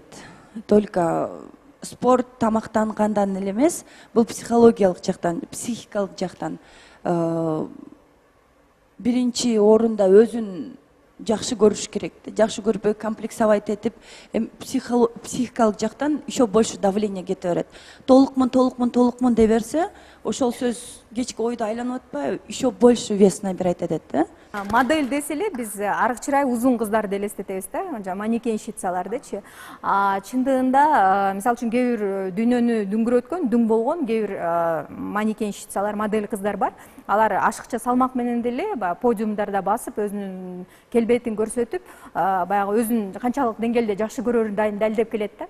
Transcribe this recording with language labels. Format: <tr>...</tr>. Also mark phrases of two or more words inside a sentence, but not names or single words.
<ky>Только спорт тамактангандан эле эмес, бул психологиялык жактан, психикалык жактан. Биринчи орунда өзүн жакшы көрүш керек. Жакшы көрбөй комплексовать этип, психикалык жактан</ky> <ru>еще больше давление</ru> <ky>кете берет. Толукмун дей берсе, ошол сөз кечки ойду айланып атпайбы,</ky> <ru>еще больше вес набирать</ru> <ky>этет да. Модель десе эле биз арык чырай узун кыздарды элестетебиз да, манекенщицалардычы. Чындыгында, мисалы үчүн кээ бир дүйнөнү дүңгүрөткөн, дүң болгон кээ бир манекенщицалар, модель кыздар бар. Алар ашыкча салмак менен деле подиумдарда басып, өзүнүн келбетин көрсөтүп, баягы өзүн канчалык деңгээлде жакшы көрөрүн далилдеп келет да.</ky>